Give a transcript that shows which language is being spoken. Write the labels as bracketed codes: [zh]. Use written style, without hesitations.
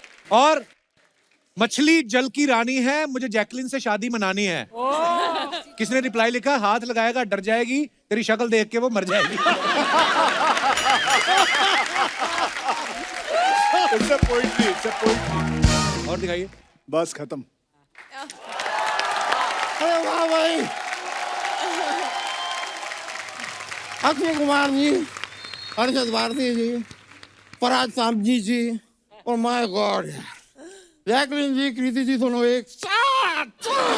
[hi] और मछली जल की रानी है, मुझे जैकलिन से शादी मनानी है। किसने रिप्लाई लिखा? हाथ लगाएगा डर जाएगी, तेरी शक्ल देख के वो मर जाएगी। [en] It's a poetry, it's a poetry. [hi] और दिखाइए। बस खत्म। अरे वाह भाई, अक्षय कुमार जी, अरशद भारती जी, फराज साहब जी और [en] my God [hi] जैकलिन जी, कृति जी, दोनों एक साथ।